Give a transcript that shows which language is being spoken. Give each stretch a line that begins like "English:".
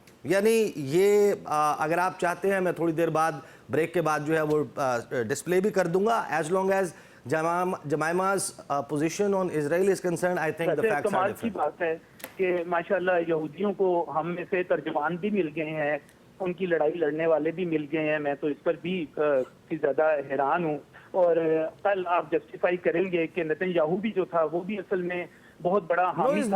Urdu: یعنی یہ اگر آپ چاہتے ہیں میں تھوڑی دیر بعد بریک کے بعد جو ہے وہ ڈسپلے بھی کر دوں گا.
English: as long as Jamaima's position on Israel is concerned, I think the facts are different.
Urdu: کی بات ہے کہ ماشاءاللہ یہودیوں کو ہم میں سے ترجمان بھی مل گئے ہیں، ان کی لڑائی لڑنے والے بھی مل گئے ہیں. میں تو اس پر بھی زیادہ حیران ہوں. اور کل آپ جسٹیفائی کریں گے کہ نیتن یاہو بھی جو تھا وہ بھی اصل میں بہت بڑا حامی تھا.